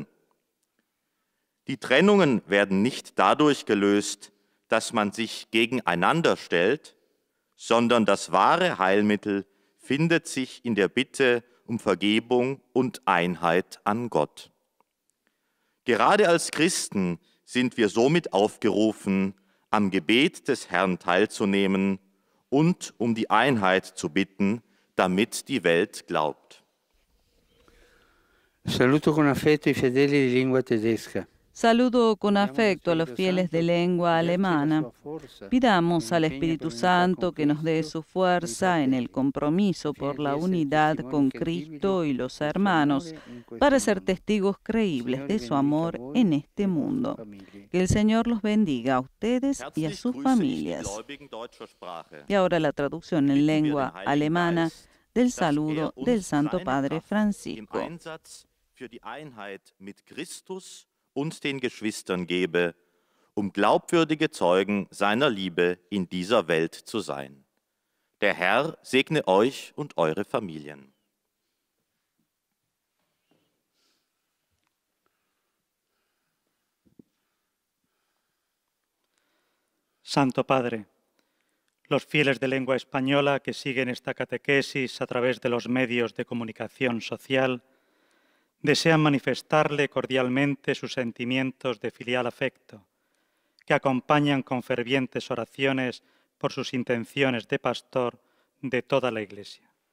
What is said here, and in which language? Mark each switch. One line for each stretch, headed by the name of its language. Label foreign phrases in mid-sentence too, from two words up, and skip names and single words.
German: Die Trennungen werden nicht dadurch gelöst, dass man sich gegeneinander stellt, sondern das wahre Heilmittel findet sich in der Bitte um Vergebung und Einheit an Gott. Gerade als Christen sind wir somit aufgerufen, am Gebet des Herrn teilzunehmen und um die Einheit zu bitten, damit die Welt glaubt.
Italian: Saluto con affetto i fedeli di lingua tedesca.
Spanish: Saludo con afecto a los fieles de lengua alemana. Pidamos al Espíritu Santo que nos dé su fuerza en el compromiso por la unidad con Cristo y los hermanos, para ser testigos creíbles de su amor en este mundo. Que el Señor los bendiga a ustedes y a sus familias. Y ahora la traducción en lengua alemana del saludo del Santo Padre Francisco.
German: Für die Einheit mit Christus und den Geschwistern gebe, um glaubwürdige Zeugen seiner Liebe in dieser Welt zu sein. Der Herr segne euch und eure Familien.
Spanish: Santo Padre, los fieles de lengua española que siguen esta catequesis a través de los medios de comunicación social desean manifestarle cordialmente sus sentimientos de filial afecto, que acompañan con fervientes oraciones por sus intenciones de pastor de toda la Iglesia.